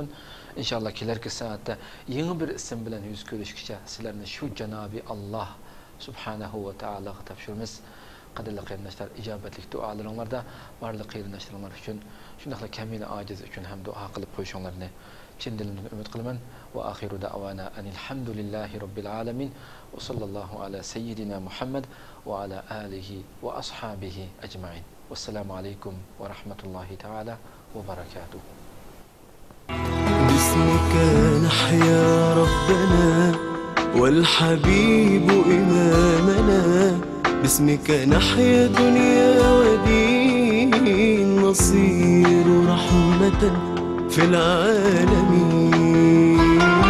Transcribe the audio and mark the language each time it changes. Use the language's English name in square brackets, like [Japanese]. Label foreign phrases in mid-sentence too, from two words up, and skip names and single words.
[Uzbek] İnşallah kelarki soatda yangi bir ism bilan yuz ko'rishgacha sizlarni shu janobi Allah [Arabic] سبحانه وتعالى [Uzbek] topshiramiz. Qadrli qarindoshlar, ijobatli duolaringlarda barli qarindoshlarimiz uchun shundaqla kamina ojiz uchun ham duo qilib qo'yishinglarni chin dilimdan umid qilaman. [Arabic] وآخر دعوانا الحمد لله رب العالمين وصلى الله على سيدنا محمد وعلى آله وأصحابه أجمعين. والسلام عليكم ورحمة الله تعالى وبركاته. باسمك نحيا ربنا والحبيب إمامنا، باسمك نحيا دنيا ودين، نصير رحمة في العالمين.